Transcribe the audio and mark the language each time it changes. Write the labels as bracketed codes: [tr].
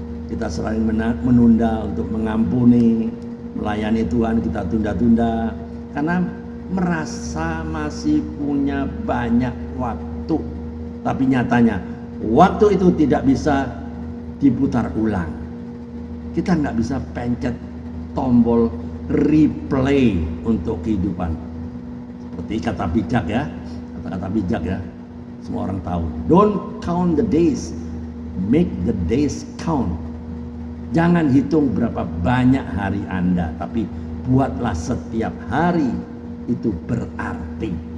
[id] Kita sering menunda untuk mengampuni, melayani Tuhan, kita tunda-tunda karena merasa masih punya banyak waktu. Tapi nyatanya waktu itu tidak bisa diputar ulang. Kita nggak bisa pencet tombol replay untuk kehidupan. Seperti kata bijak ya, kata-kata bijak ya, semua orang tahu. [en] Don't count the days, make the days count. [id] Jangan hitung berapa banyak hari Anda, tapi buatlah setiap hari itu berarti.